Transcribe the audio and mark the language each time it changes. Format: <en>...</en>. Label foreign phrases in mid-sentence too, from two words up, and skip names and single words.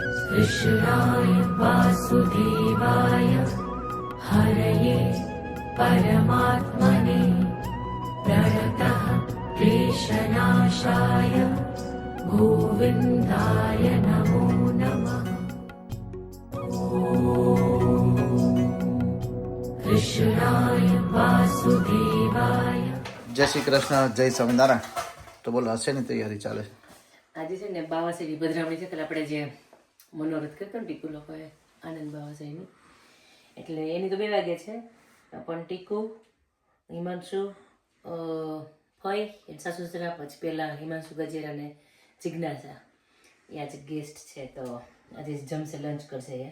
<sa>कृष्णाय वासुदेवाय हरये परमात्मने प्रणतः क्लेशनाशाय गोविन्दाय नमो नमः। कृष्णाय वासुदेवाय।</sa> <gu>જય શ્રી કૃષ્ણ, જય સ્વામીનારાયણ। તો બોલો હસે ની તૈયારી ચાલે છે આજે છે ને બાવાસેરી પધરામણી છે એટલે આપણે જે મનોરથ કરતો ને ટીકુ લોકોએ આનંદ બાવાસેરીની, એટલે એની તો 2 વાગે છે પણ ટીકુ, હિમાંશુ, ફઈ એ સાસુ સસરા, પછી પહેલાં હિમાંશુ ગજેરા અને જિજ્ઞાસા એ આજે ગેસ્ટ છે, તો આજે જમશે, લંચ કરશે એ.</gu>